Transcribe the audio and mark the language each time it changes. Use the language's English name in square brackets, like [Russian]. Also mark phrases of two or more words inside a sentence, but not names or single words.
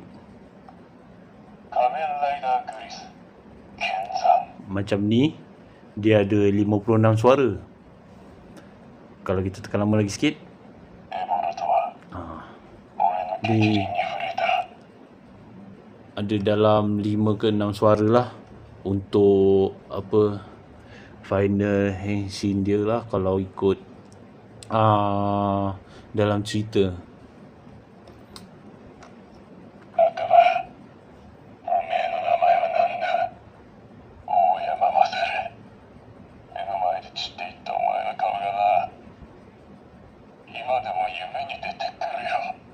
[Malay] Kamen Rider Chris, Ken-san. macam ni, dia ada 56 suara. Kalau kita tekan lama lagi sikit, [Japanese] エボルトは俺の激鱗に触れた。 [Malay] ada dalam 5 ke 6 suara lah untuk apa final henshin dia lah kalau ikut dalam cerita. [Japanese] 赤羽、おめえの名前は何だ。大山勝。目の前で散っていったお前の顔がな、今でも夢に出てくるよ。